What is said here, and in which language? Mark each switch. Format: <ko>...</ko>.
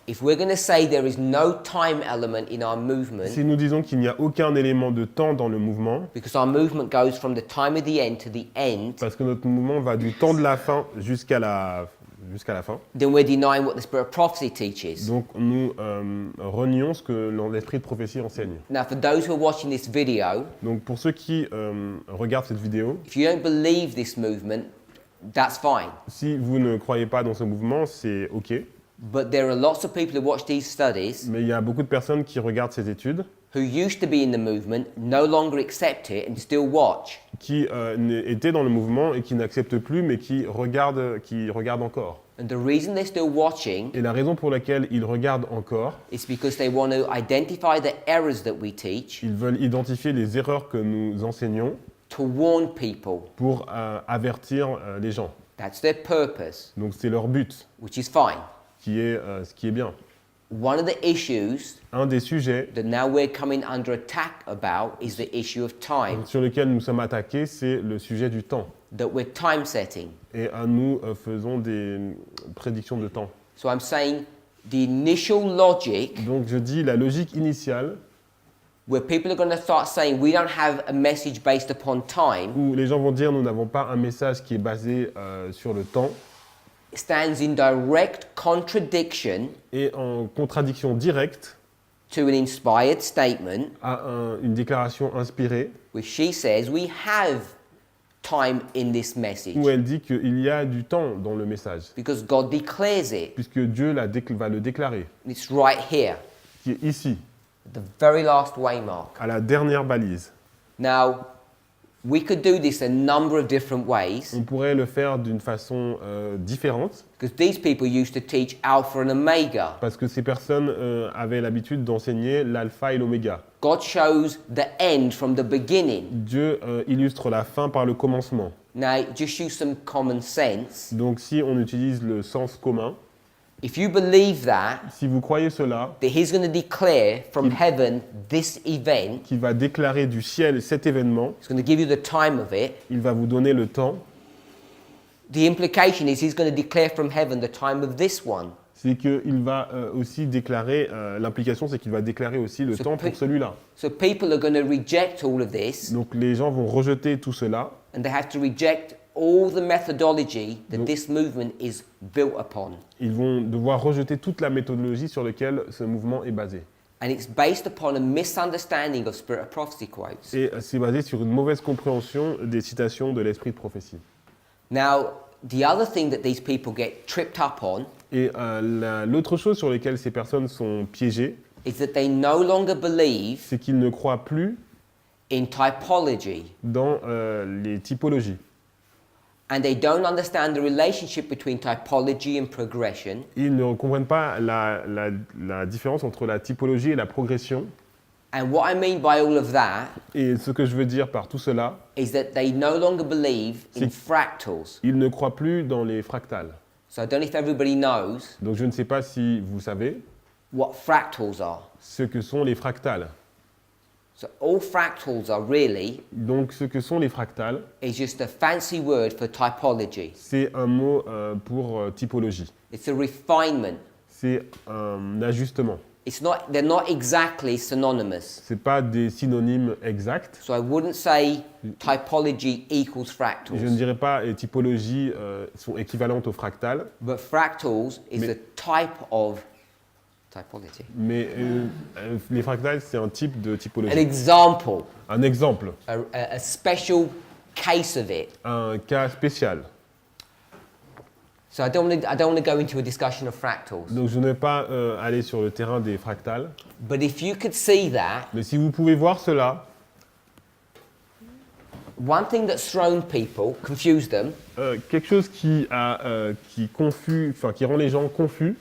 <en>If we're going to say there is no time element in our movement,</en> <fr>Si nous disons qu'il n'y a aucun élément de temps dans le mouvement,</fr> <en>because our movement goes from the time of the end to the end,</en> <fr>parce que notre mouvement va du temps de la fin jusqu'à la fin,</fr> <en>then we're denying what the Spirit of Prophecy teaches.</en> <fr>donc nous renions ce que l'esprit de prophétie enseigne.</fr> <en>Now for those who are watching this video,</en> <fr>Donc pour ceux qui regardent cette vidéo,</fr> <en>if you don't believe this movement, that's fine.</en> <fr>si vous ne croyez pas dans ce mouvement, c'est OK.</fr> <en>But there are lots of people who watch these studies</en> <fr>Mais il y a beaucoup de personnes qui regardent ces études,</fr> <en>who used to be in the movement, no longer accept it and still watch.</en> <fr>qui étaient dans le mouvement et qui n'acceptent plus, mais qui regardent encore.</fr> <en>And the reason they're still watching</en> <fr>Et la raison pour laquelle ils regardent encore,</fr> <en>is because they want to identify the errors that we teach</en> <fr>ils veulent identifier les erreurs que nous enseignons</fr> <en>to warn people.</en> <fr>pour avertir les gens.</fr> <en>That's their purpose,</en> <fr>Donc c'est leur but,</fr> <en>which is fine.</en> <fr>ce qui est bien.</fr> <en>One of the issues</en> <fr>Un des sujets</fr> <en>that now we're coming under attack about is the issue of time,</en> <fr>sur lesquels nous sommes attaqués, c'est le sujet du temps.</fr> <en>that we're time setting.</en> <fr>Et nous faisons des prédictions de temps.</fr> <en>So I'm saying the initial logic</en> <fr>Donc je dis la logique initiale,</fr> <en>where people are going to start saying we don't have a message based upon time</en> <fr>où les gens vont dire nous n'avons pas un message qui est basé sur le temps,</fr> <en>stands in direct contradiction</en> <fr>et en contradiction directe</fr> <en>to an inspired statement</en> <fr>à une déclaration inspirée,</fr> <en>which she says we have time in this message</en> <fr>où elle dit qu'il y a du temps dans le message,</fr> <en>because God declares it.</en> <fr>puisque Dieu va le déclarer,</fr> <en>It's right here,</en> <fr>qui est ici,</fr> <en>the very last waymark.</en> <fr>à la dernière balise.</fr> <en>Now, we could do this a number of different ways</en> <fr>On pourrait le faire d'une façon différente,</fr> <en>because these people used to teach Alpha and Omega.</en> <fr>parce que ces personnes avaient l'habitude d'enseigner l'alpha et l'oméga.</fr> <en>God shows the end from the beginning.</en> <fr>Dieu illustre la fin par le commencement.</fr> <en>Now, just use some common sense.</en> <fr>Donc si on utilise le sens commun,</fr> <en>If you believe that,</en> <fr>si vous croyez cela,</fr> <en>that He's going to declare from heaven this event,</en> <fr>qu'il va déclarer du ciel cet événement,</fr> <en>He's going to give you the time of it.</en> <fr>il va vous donner le temps.</fr> <en>The implication is He's going to declare from heaven the time of this one.</en> <fr>c'est qu'il va aussi déclarer, l'implication c'est qu'il va déclarer aussi le Ce temps peut- pour celui-là.</fr> <en>So people are going to reject all of this,</en> <fr>Donc les gens vont rejeter tout cela,</fr> <en>and they have to reject all the methodology that</en> <fr>Donc-</fr> <en>this movement is built upon.</en> <fr>ils vont devoir rejeter toute la méthodologie sur laquelle ce mouvement est basé.</fr> <en>And it's based upon a misunderstanding of Spirit of Prophecy quotes.</en> <fr>Et c'est basé sur une mauvaise compréhension des citations de l'esprit de prophétie.</fr> <en>Now, the other thing that these people get tripped up on</en> <fr>Et l'autre chose sur laquelle ces personnes sont piégées,</fr> <en>is that they no longer believe</en> <fr>c'est qu'ils ne croient plus</fr> <en>in typology,</en> <fr>dans les typologies.</fr> <en>and they don't understand the relationship between typology and progression,</en> <fr>Ils ne comprennent pas la différence entre la typologie et la progression.</fr> <en>and what I mean by all of that</en> <fr>Et ce que je veux dire par tout cela,</fr> <en>is that they no longer believe in</en> <fr>C'est-</fr> <en>fractals.</en> <fr>ils ne croient plus dans les fractales.</fr> <en>So I don't know if everybody knows</en> <fr>Donc je ne sais pas si vous savez</fr> <en>what fractals are.</en> <fr>ce que sont les fractales.</fr> <en>So all fractals are really</en> <fr>Donc ce que sont les fractales,</fr> <en>is just a fancy word for typology.</en> <fr>c'est un mot pour typologie.</fr> <en>It's a refinement.</en> <fr>C'est un ajustement.</fr> <en>They're not exactly synonymous.</en> <fr>Ce n'est pas des synonymes exacts.</fr> <en>So I wouldn't say typology equals</en> <fr>Je ne</fr> <en>fractals.</en> <fr>dirais pas les typologies sont équivalentes aux fractales,</fr> <en>But fractals is</en> <fr>Mais-</fr> <en>a type of typology.</en> <fr>mais les fractales, c'est un type de</fr> <en>An</en> <fr>typologie.</fr> <en>example,</en> <fr>Un exemple,</fr> <en>a special case of it.</en> <fr>un cas spécial.</fr> <en>So I don't want to go into a discussion of fractals.</en> <fr>Donc je ne vais pas aller sur le terrain des fractales,</fr> <en>But if you could see that,</en> <fr>mais si vous pouvez voir cela,</fr> <en>one thing that's thrown people, confused them,</en> <fr>quelque chose qui rend les gens confus,</fr>